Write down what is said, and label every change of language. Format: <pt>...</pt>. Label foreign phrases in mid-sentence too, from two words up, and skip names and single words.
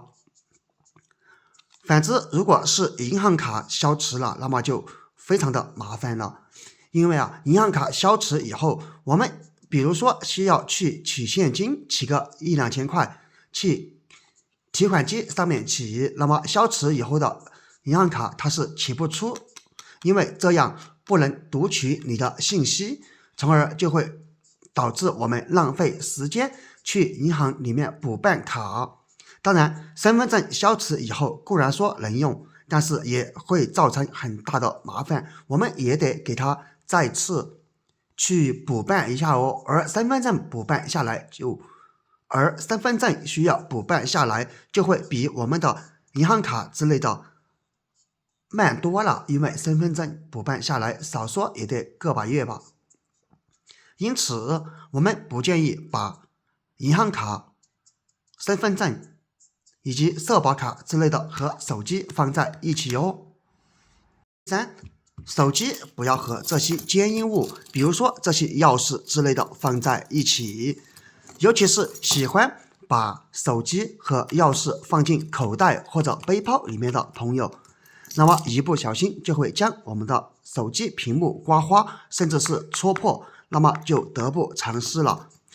<zh>反之，如果是银行卡消磁了，那麼就非常的麻煩了。因为银行卡消磁以后，我們比如說需要去取現金，取個1-2千塊，去提款機上面取，那麼消磁以後的銀行卡它是取不出，因為這樣不能讀取你的信息，從而就會導致我們浪費時間去銀行裡面補辦卡。當然，身份證消磁以後固然說能用，但是也會造成很大的麻煩，我們也得給他再次去補辦一下哦。而身份證需要補辦下來，就會比我們的銀行卡之類的慢多了，因為身份證補辦下來少說也得個把月吧。因此，我們不建議把銀行卡、身份證以及社保卡之類的和手機放在一起哦。三，手機不要和這些堅硬物，比如說這些鑰匙之類的放在一起，尤其是喜歡把手機和鑰匙放進口袋或者背包裡面的朋友，那麼一不小心就會將我們的手機屏幕刮花，甚至是戳破，那麼就得不償失了。</zh>